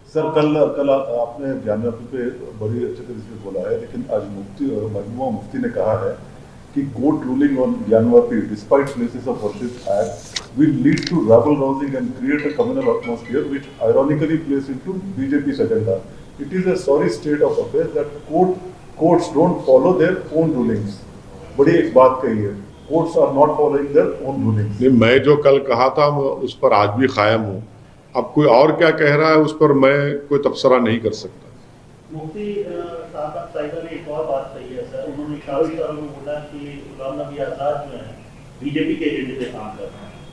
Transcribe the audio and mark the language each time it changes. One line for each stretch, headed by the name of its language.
Hindi: Sir, कल आपने ज्ञानव्यापी पे बड़ी अच्छे तरीके से बोला है, लेकिन आज महबूबा मुफ्ती ने कहा है कि
English: Court ruling on Gyanvapi despite places of worship act will lead to rabble rousing and create a communal atmosphere which ironically plays into BJP's agenda. It is a sorry state of affairs that courts don't follow their own rulings.
Hindi: बड़ी एक बात कही है,
English: courts are not following their own rulings.
Hindi: नहीं, मैं जो कल कहा था उस पर आज भी कायम हूँ। अब कोई और क्या कह रहा है उस पर मैं कोई तबसरा नहीं कर सकता। मुफ्ती साहिबा ने एक और बात कही है सर, उन्होंने इशारे तौर पर बोला कि गुलाम नबी आजाद जो है बीजेपी के एजेंडे पे काम कर रहे हैं।